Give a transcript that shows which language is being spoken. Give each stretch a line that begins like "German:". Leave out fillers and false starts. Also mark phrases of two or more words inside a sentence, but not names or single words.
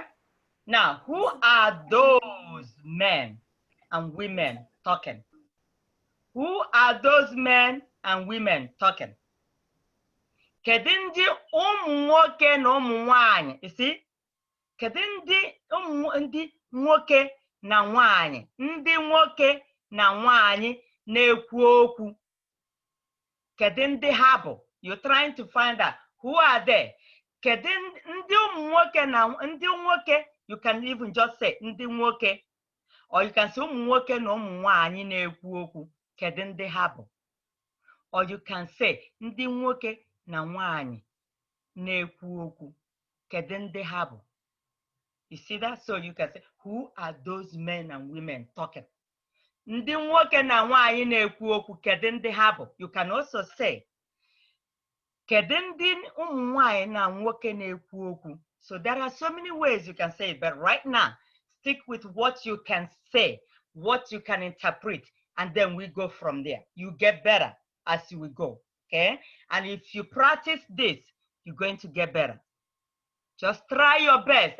English: Now, who are those men and women talking? Who are those men and women talking?
Igbo: Kedu ndị ụmụ nwoke na ụmụ nwanyị?
English: You see?
Igbo: Kedu ndị nwoke na nwanyị? Ndị nwoke na nwanyị na-ekwu okwu. Kedu ndị ha bụ?
English: You're trying to find out who are they.
Igbo: Kedu ndị ụmụ nwoke na ndị nwoke?
English: You can even just say
Igbo: ndị nwoke,
English: or you can say
Igbo: ụmụ nwoke na ụmụ nwanyị na-ekwu okwu. Kedu ndị ha bụ?
English: Or you can say
Igbo: ndị nwoke na nwanyị na-ekwu okwu. Kedu ndị ha bụ?
English: You see that? So you can say, who are those men and women talking?
Igbo: Ndị nwoke na nwanyị na-ekwu okwu. Kedu ndị ha bụ?
English: You can also say,
Igbo: kedu ndị ụmụ nwanyị na nwoke na-ekwu okwu?
English: So there are so many ways you can say it, but right now, stick with what you can say, what you can interpret, and then we go from there. You get better as we go, okay? And if you practice this, you're going to get better. Just try your best.